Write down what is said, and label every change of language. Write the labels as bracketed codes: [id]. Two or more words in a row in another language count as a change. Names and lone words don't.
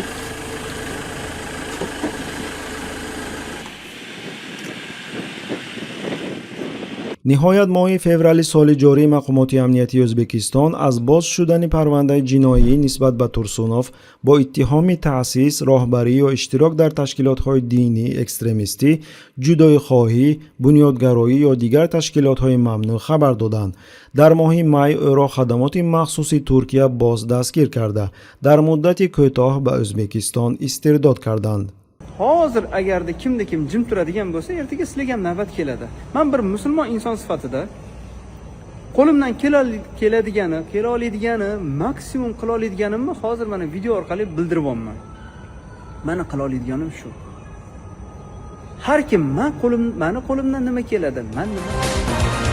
[fa] نهایت ماه فوریه سال جاری مقامات امنیتی ازبکستان از باز شدن پرونده جنایی نسبت به تورسونوف با اتهام تأسیس، راهبری و اشتراک در تشکیلات‌های دینی اکستریمیستی، جدایی خواهی، بنیادگرایی یا دیگر تشکیلات‌های ممنوع خبر دادند. در ماه می او را خدمات مخصوص ترکیه باز دستگیر کرده در مدت کوتاه به ازبکستان استرداد کردند. [uz] hozir agarda kimda kim jim turadigan bo'lsa, ertaga sizlarga ham navbat keladi. Men bir musulmon inson sifatida qo'limdan kela oladiganini, maksimum qila oladiganimni hozir mana video orqali bildiryapman. Meni qila oladiganim shu. Har kim meni qo'limdan nima keladi, men nima